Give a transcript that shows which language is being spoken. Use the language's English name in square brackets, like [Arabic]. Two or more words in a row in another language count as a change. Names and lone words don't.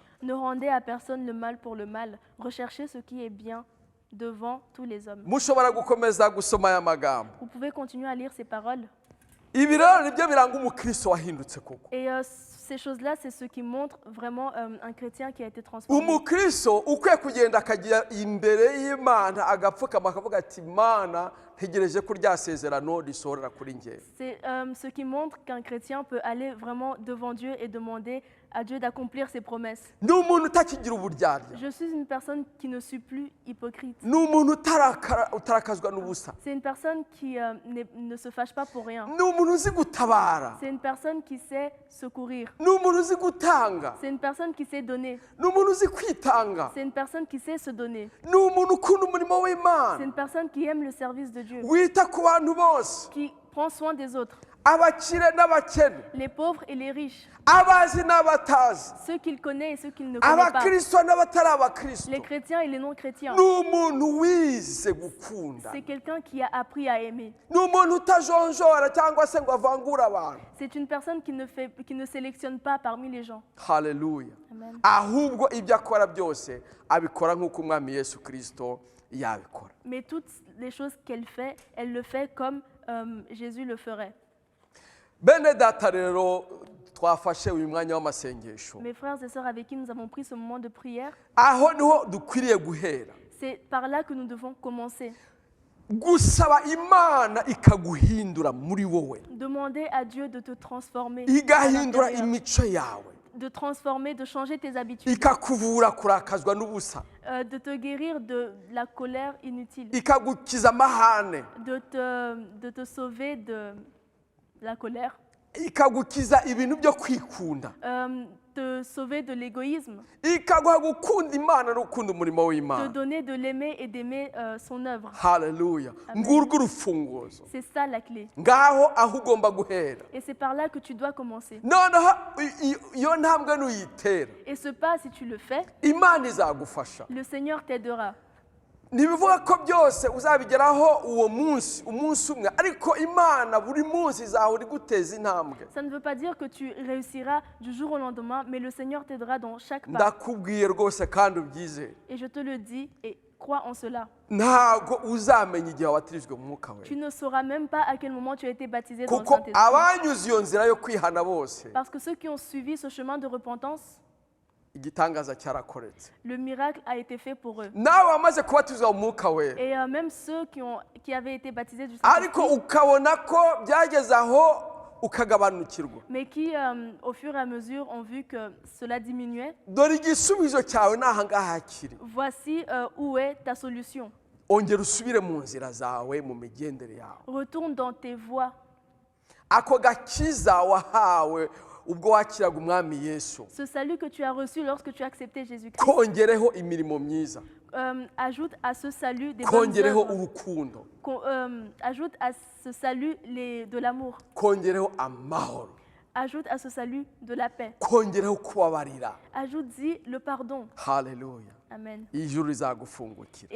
[French] ne rendez à personne le mal pour le mal, recherchez ce qui est bien devant tous les hommes. [Kinyarwanda] Mushobora gukomeza gusoma aya magambo. [French] Vous pouvez continuer à lire ces paroles. [Kinyarwanda] Ibi rero nibyo biranga umukristo wahindutse koko. [French] Et ces choses-là, c'est ce qui montre vraiment un chrétien qui a été transformé. [Kinyarwanda] Umukristo ukwiye kugenda akagira imbere y'Imana agapfukama akavuga ati Mana ntegereje ko ryasezerano risorera kuri njye. [French] C'est ce qui montre qu'un chrétien peut aller vraiment devant Dieu et demander à Dieu d'accomplir ses promesses. [Kinyarwanda] Ni umuntu utakigira uburyarya. [French] Je suis une personne qui ne suis plus hypocrite. [Kinyarwanda] Ni umuntu utarakazwa n'ubusa. [French] C'est une personne qui ne se fâche pas pour rien. [Kinyarwanda] Ni umuntu uzi gutabara. [French] C'est une personne qui sait secourir. [Kinyarwanda] Ni umuntu uzi gutanga. [French] C'est une personne qui sait donner. [Kinyarwanda] Ni umuntu uzi kwitanga. [French] C'est une personne qui sait se donner. [Kinyarwanda] Ni umuntu ukunda umurimo [French] C'est [Kinyarwanda] w'Imana. [French] une personne qui aime le service de Dieu, [Kinyarwanda] Wita ku bantu bose. [French] qui prend soin des autres, [Kinyarwanda] Abakire n'abakene. [French] les pauvres et les riches, [Kinyarwanda] Abazi n'abatazi. [French] ceux qu'il connaît et ceux qu'il ne connaît pas, [Kinyarwanda] Abakristo n'abatari abakristo. [French] les chrétiens et les non-chrétiens. [Kinyarwanda] Ni umuntu wize gukunda. [French] C'est quelqu'un qui a appris à aimer. [Kinyarwanda] Ni umuntu utajonjora cyangwa se ngo avangure abantu. [French] C'est une personne qui ne sélectionne pas parmi les gens. [Kinyarwanda] Haleluya. Amen. Ahubwo ibyo akora byose abikora nk'uko umwami Yesu Kristo yabikora. [French] Mais toutes les choses qu'elle fait, elle le fait comme Jésus le ferait. [Kinyarwanda] Bene data rero twafashe uyu mwanya w'amasengesho. [French] Mes frères et sœurs avec qui nous avons pris ce moment de prière, [Kinyarwanda] Aho niho dukwiriye guhera. [French] c'est par là que nous devons commencer. [Kinyarwanda] Gusaba Imana ikaguhindura muri wowe. [French] Demander à Dieu de te transformer, à [Kinyarwanda] Igahindura [French] l'intérieur, [Kinyarwanda] imico yawe. [French] de transformer, de changer tes habitudes, [Kinyarwanda] Ikakuvura kurakazwa n'ubusa. [French] de te guérir de la colère inutile, [Kinyarwanda] Ikagukiza amahane. [French] de te sauver de la colère, [Kinyarwanda] Ikagukiza ibintu byo kwikunda. [French] te sauver de l'égoïsme, [Kinyarwanda] Ikaguha gukunda Imana no gukunda umurimo [French] te [Kinyarwanda] w'Imana. [French] donner de l'aimer et d'aimer son œuvre. [Kinyarwanda] Haleluya. Ngurwo urufunguzo. [French] C'est ça la clé. [Kinyarwanda] Ngaho aho ugomba guhera. [French] Et c'est par là que tu dois commencer. [Kinyarwanda] Noneho iyo ntambwe nuyitera [French] Et ce pas, si tu le fais, [Kinyarwanda] Imana izagufasha. [French] le Seigneur t'aidera. [Kinyarwanda] Ntibivuga ko byose uzabigeraho uwo munsi umwe, ariko Imana buri munsi izahora iguteza intambwe. [French] Ça ne veut pas dire que tu réussiras du jour au lendemain, mais le Seigneur t'aidera dans chaque pas. [Kinyarwanda] Ndakubwiye rwose kandi ubyizere. [French] Et je te le dis et crois en cela. [Kinyarwanda] Ntabwo uzamenya igihe watirijwe mu mwuka we. [French] Tu ne sauras même pas à quel moment tu as été baptisé dans le [Kinyarwanda] Kuko [French] Saint-Esprit. [Kinyarwanda] abanyuze iyo nzira yo kwihana bose [French] Parce que ceux qui ont suivi ce chemin de repentance, [Kinyarwanda] igitangaza cyarakoretse. [French] le miracle a été fait pour eux. [Kinyarwanda] Nawe wamaze kubatizwa mu mwuka we, [French] Et même ceux qui avaient été baptisés du [Kinyarwanda] ariko [French] Saint-Esprit, [Kinyarwanda] ukabona ko byageze aho ukagabanukirwa. [French] mais qui, au fur et à mesure, ont vu que cela diminuait, [Kinyarwanda] Dore igisubizo cyawe ni aha ngaha kiri. [French] voici où est ta solution. [Kinyarwanda] Ongera usubire mu nzira zawe, mu migendere yawe. [French] Retourne dans tes voies. [Kinyarwanda] Ako gakiza wahawe ubwo wakiraga umwami Yesu, [French] Ce salut que tu as reçu lorsque tu as accepté Jésus-Christ, [Kinyarwanda] kongereho imirimo myiza. [French] ajoutes à ce salut des bonnes [Kinyarwanda] kongereho [French] œuvres. [Kinyarwanda] urukundo, [French] Ajoute à ce salut de l'amour. [Kinyarwanda] kongereho amahoro, [French] Ajoute à ce salut de la paix. [Kinyarwanda] kongereho kubabarira. [French] Ajoute-y le pardon. [Kinyarwanda] Haleluya. Amen. Ijuru rizagufungukira.